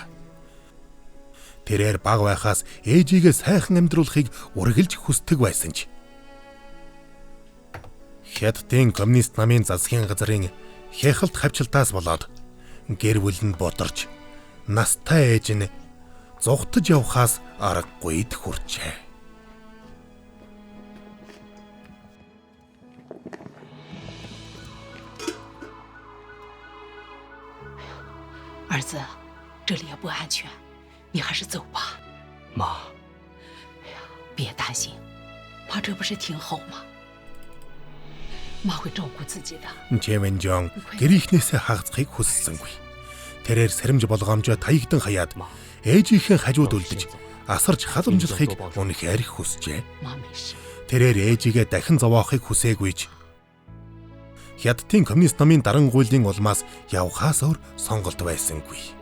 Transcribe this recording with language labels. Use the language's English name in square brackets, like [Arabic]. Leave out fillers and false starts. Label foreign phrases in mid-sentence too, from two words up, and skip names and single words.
[Mongolian] Тэрээр баг байхаас ээжигээ сайхан амьдруулахыг үргэлж хүсдэг байсан ч Хятадын коммунист намын засгийн газрын хяхалт хавчилтаас болоод гэр бүл нь бодорч настай ээж нь зугтаж явхаас аргагүйд хүрчээ. [Chinese] 儿子，这里也不安全，你还是走吧。妈，哎呀，别担心，妈这不是挺好吗？妈会照顾自己的。 [Mongolian] Чивэн Жон гэрийнхнээсээ хагацхыг хүссэнгүй. Тэрээр сэрэмж болгоомжоо таягдан хаяад ээжийнхээ хажууд үлдэж асарч халамжлахыг үнэхээр хүсжээ. Тэрээр ээжигээ дахин зовоохыг хүсээгүй ч Хятадын коммунист намын дарангуйлын улмаас явхаас өөр сонголт байсангүй.